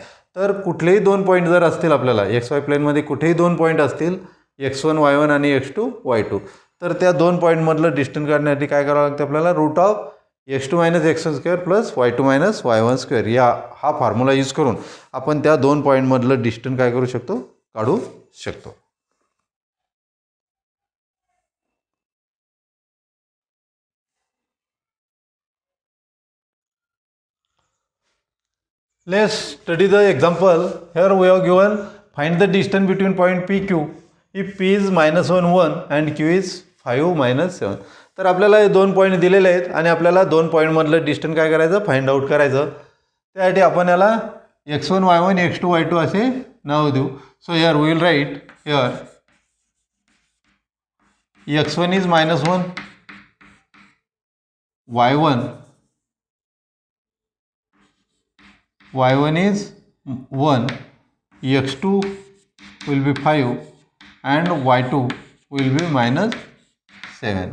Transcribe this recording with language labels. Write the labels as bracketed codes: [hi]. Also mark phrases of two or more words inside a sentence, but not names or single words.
[mr] तर कुठलेही दोन पॉईंट जर असतील आपल्याला एक्स वाय प्लेनमध्ये कुठेही दोन पॉईंट असतील x1 y1 आणि x2 y2, तर त्या दोन पॉईंटमधलं डिस्टन्स काढण्यासाठी काय करावं लागतं आपल्याला [en] root of x2 minus x1 square plus y2 minus y1 square [mr] हा [en] formula use [mr] करून आपण त्या दोन पॉईंटमधलं डिस्टन्स काय करू शकतो काढू शकतो. [en] Let's study the example. Here we have given find the distance between point PQ if P is -1 1 and Q is 5 -7. [mr] तर आपल्याला हे दोन पॉईंट दिलेले आहेत आणि आपल्याला दोन पॉईंटमधलं डिस्टन्स काय करायचं [en] find out [mr] करायचं. त्यासाठी आपण याला x1 y1 x2 y2 असे नाव देऊ. [en] so here we will write here x1 is -1, y1 is 1, x2 will be 5 and y2 will be -7.